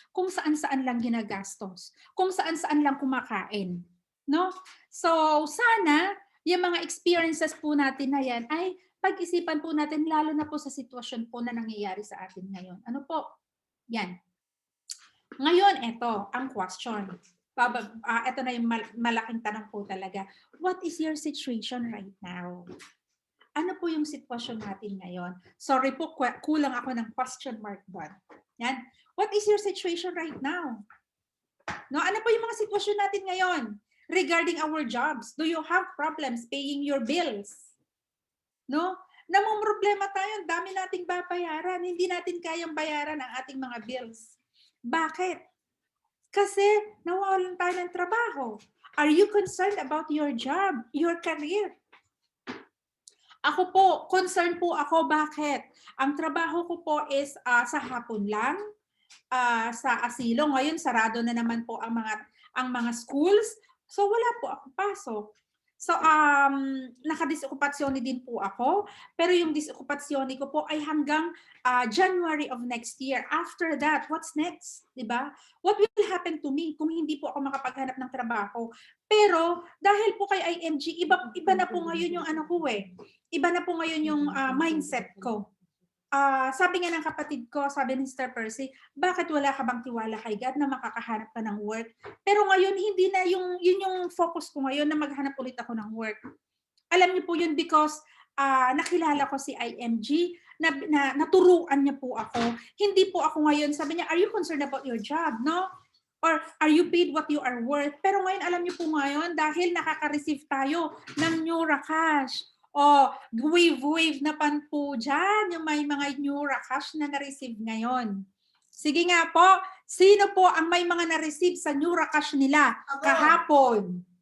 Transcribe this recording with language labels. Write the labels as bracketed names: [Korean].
[Filipino] Kung saan-saan lang ginagastos. Kung saan-saan lang kumakain. No? So, sana yung mga experiences po natin na yan ay pag-isipan po natin lalo na po sa sitwasyon po na nangyayari sa atin ngayon. Ano po? Yan. Ngayon, ito ang question. Ito na yung malaking tanong po talaga. [English] What is your situation right now? [Filipino] Ano po yung sitwasyon natin ngayon? Sorry po, kulang ako ng question mark doon. Yan. [English] What is your situation right now? No, [Filipino] ano po yung mga sitwasyon natin ngayon [English] regarding our jobs? Do you have problems paying your bills? No? [Filipino] Namomroblema tayo, ang dami nating babayaran, hindi natin kayang bayaran ang ating mga bills. Bakit? Kasi nawawalan tayo ng trabaho. [English] Are you concerned about your job, your career? [Filipino] Ako po, concerned po ako. Bakit? Ang trabaho ko po is sa hapon lang, sa asilo. Ngayon, sarado na naman po ang mga schools. So, wala po ako pasok. So, nakadisokupasyon din po ako. Pero yung disokupasyon ko po ay hanggang January of next year. [English] After that, what's next? Diba? What will happen to me [Filipino] kung hindi po ako makapaghanap ng trabaho? Pero, dahil po kay IMG, iba na po ngayon yung ano ko eh. Iba na po ngayon yung mindset ko. Sabi nga ng kapatid ko, sabi ni Mr. Percy, bakit wala ka bang tiwala kay God na makakahanap ka ng work? Pero ngayon, hindi na yun yung focus ko ngayon na maghanap ulit ako ng work. Alam niyo po yun because nakilala ko si IMG, na naturuan niya po ako. Hindi po ako ngayon, sabi niya, [English] are you concerned about your job, [Filipino] no? [English] Or are you paid what you are worth? [Filipino] Pero ngayon, alam niyo po ngayon, dahil nakaka-receive tayo ng Neuracash. Wave na pan po dyan, yung may mga Neuracash na na-receive ngayon. Sige nga po, sino po ang may mga na-receive sa Neuracash nila kahapon?